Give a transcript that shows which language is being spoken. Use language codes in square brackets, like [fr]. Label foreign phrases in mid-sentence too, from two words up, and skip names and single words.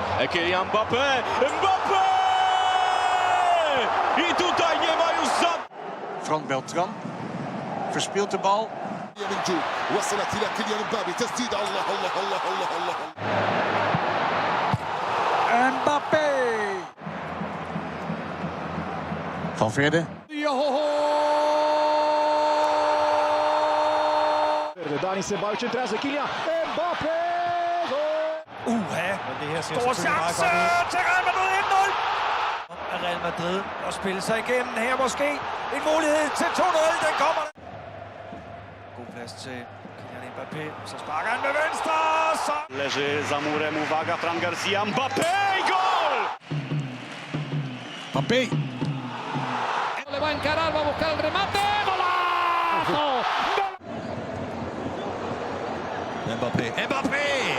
[pl] Kylian Mbappé! Mbappé! I tutaj nie ma już za... [nl] Frank Beltran verspeelt de bal. [ar] وصلت إلى كيليان مبابي تسديد الله الله الله الله الله Mbappé. Valverde. [ro] Dani Ceballos centrează, Kylian Mbappé! [da] Stor chance til Real Madrid 1-0. Af Real Madrid og spille sig igennem her måske. En mulighed til 2-0, den kommer. God plads til Kylian Mbappé, så sparker han med venstre, så... [pl] Leży za murem, uwaga, Fran Garcia, Mbappé i gol! Mbappé. [es] Le va a encarar, va a buscar el remate. ¡Golazo! Mbappé.